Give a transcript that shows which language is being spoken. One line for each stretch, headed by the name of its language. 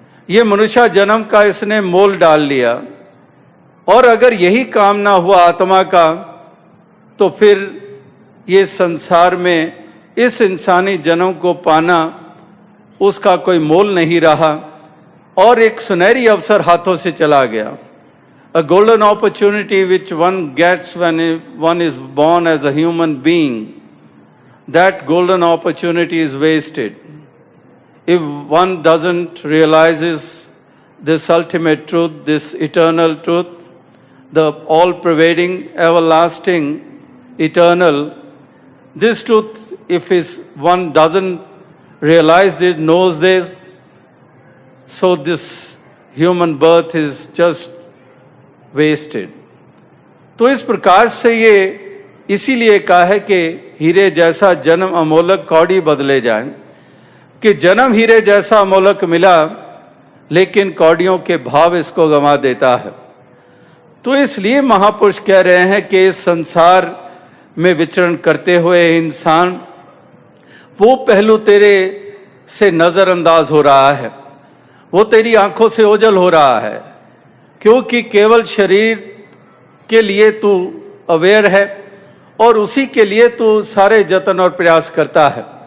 Hindi: ये मनुष्य जन्म का इसने मोल डाल लिया। और अगर यही काम ना हुआ आत्मा का, तो फिर ये संसार में इस इंसानी जन्म को पाना उसका कोई मोल नहीं रहा और एक सुनहरी अवसर हाथों से चला गया।
English: A golden opportunity which one gets when one is born as a human being, that golden opportunity is wasted. If one doesn't realizes this ultimate truth, this eternal truth, the all-pervading, everlasting, eternal, this truth, if one doesn't realize this, knows this, so this human birth is just wasted.
Hindi: तो इस प्रकार से ये इसीलिए कहा है कि हीरे जैसा जन्म अमोलक कौड़ी बदले जाए, कि जन्म हीरे जैसा अमोलक मिला लेकिन कौड़ियों के भाव इसको गंवा देता है। तो इसलिए महापुरुष कह रहे हैं कि इस संसार में विचरण करते हुए इंसान वो पहलू तेरे से नजरअंदाज हो रहा है, वो तेरी आंखों से ओझल हो रहा है, क्योंकि केवल शरीर के लिए तू अवेयर है और उसी के लिए तू सारे जतन और प्रयास करता है।